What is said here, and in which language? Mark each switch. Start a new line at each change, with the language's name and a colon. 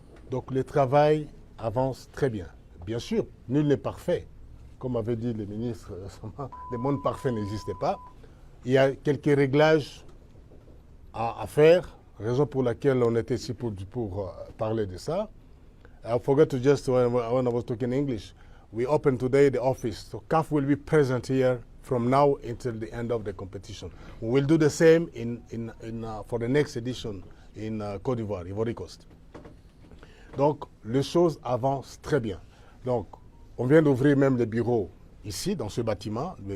French: Donc le travail avance très bien. Bien sûr, nul n'est parfait. Comme avait dit le ministre, le monde parfait n'existe pas. Il y a quelques réglages à faire, raison pour laquelle on était ici pour parler de ça.
English: I forgot to just, when I was talking English, we opened today the office. So CAF will be present here from now until the end of the competition. We will do the same for the next edition in Côte d'Ivoire, Ivory Coast.
French: Donc, les choses avancent très bien. Donc, on vient d'ouvrir même le bureau ici, dans ce bâtiment.